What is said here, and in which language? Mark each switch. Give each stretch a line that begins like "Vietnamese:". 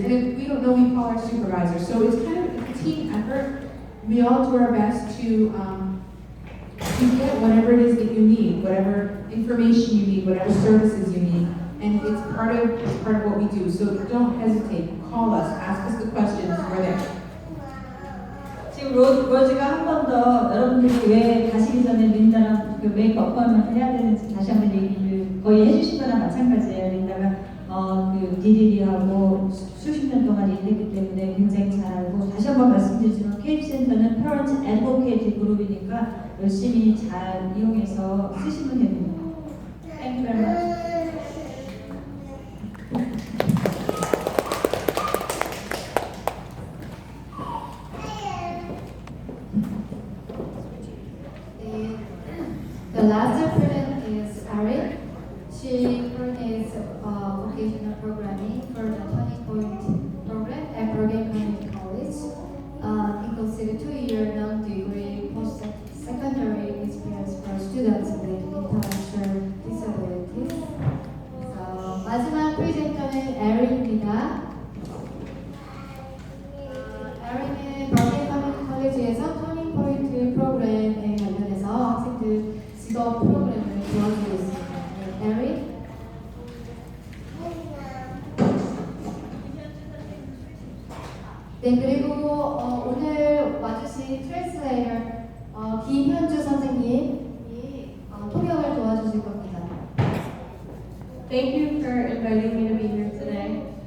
English: And if we don't know, we call our supervisor. So it's kind of a team effort. We all do our best to get whatever it is that you need, whatever information you need, whatever services you need. And it's part of what we do. So don't hesitate. Call us. Ask us the questions. We're there.
Korean: 지금 로즈가 한 번 더 여러분들이 왜 가시기 전에 린다랑 그 메이크 어퍼먼트 해야 되는지 다시 한번 얘기를 거의 해주신 거랑 마찬가지예요. 린다가 그 DDD하고 수십 년 동안 일했기 때문에 굉장히 잘 알고, 다시 한번 말씀드리지만 케이프 센터는 Parent Advocate 그룹이니까 열심히 잘 이용해서 쓰시면 됩니다.
English: Thank you very much. The last applicant is Erin. She coordinates vocational programming for the Turning Point program at Bergen Community College. It considers 2-year non-degree post-secondary experience for students with intellectual disabilities.
Korean: So, 마지막 프레젠터는 에린입니다. 에린은 버게 커뮤니티 컬리지에서 터닝 포인트 프로그램에 관련해서 학생들 직업 프로그램을 도와주고 있습니다. 네, 에린. 네, 그리고 오늘 와주신 트랜스레이터 김현주 선생님이 통역을 도와주실 겁니다.
English: Thank you for inviting me to be here today.